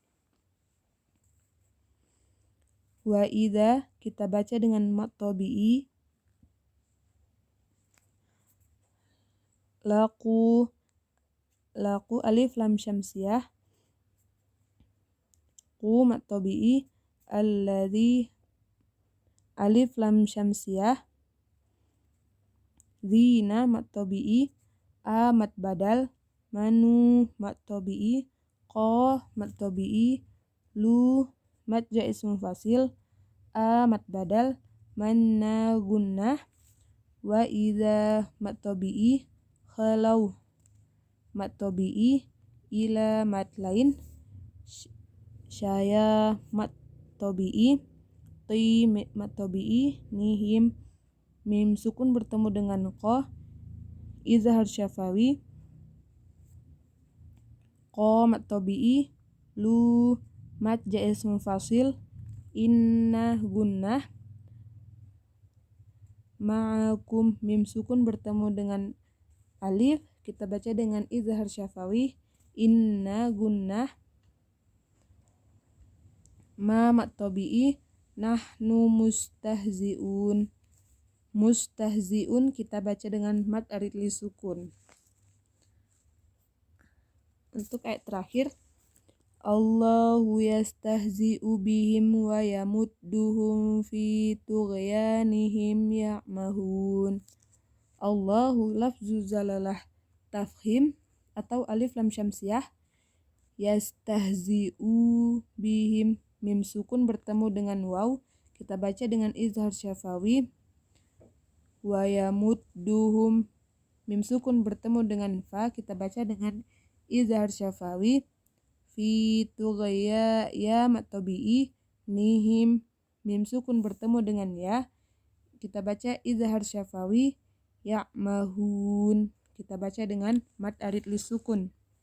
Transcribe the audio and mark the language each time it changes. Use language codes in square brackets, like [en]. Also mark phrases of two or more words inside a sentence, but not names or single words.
[id] Wa idza kita baca dengan [ar] مد طبيعي, [id] laku [ar] ألف لام شمسية, قُ مد طبيعي، الذي ألف لام شمسية, dzina mat tabi'i, mat badal, manu mat tabi'i, qa mat tabi'i, lu mat jaiz munfasil, mat badal, manna gunnah, wa idza mat tabi'i, khalau mat tabi'i, ila mat lain, syaya mat tabi'i, qi mat tabi'i, nihim mim sukun bertemu dengan qa, izhar syafawi, قَ مد طبيعي، لُ مد جائز منفصل، إنَّ غنة, معكم ميم سكون [id] bertemu dengan alif, kita baca dengan [ar] إظهار شفوي, إنَّ غنة، مَا مد طبيعي، نحن مستهزئون, [id] kita baca dengan [ar] مد عارض للسكون. [id] Untuk ayat terakhir, [ar] اللَّهُ يَسْتَهْزِئُ بِهِمْ وَيَمُدُّهُمْ فِي طُغْيَانِهِمْ يَعْمَهُونَ. الله لفظ الجلالة تفخيم [id] atau [ar] ألف لام شمسية، يستهزئ بهم ميم سكون [id] bertemu dengan waw, kita baca dengan [ar] إظهار شفوي، ويمدهم ميم سكون [id] bertemu dengan fa, kita baca dengan [ar] إظهار شفوي, [id] fi tughya ya mat tabi'i, nihim mim sukun bertemu dengan ya, kita baca [ar] إظهار شفوي, يعمهون, [id] kita baca dengan [ar] مد عارض للسكون.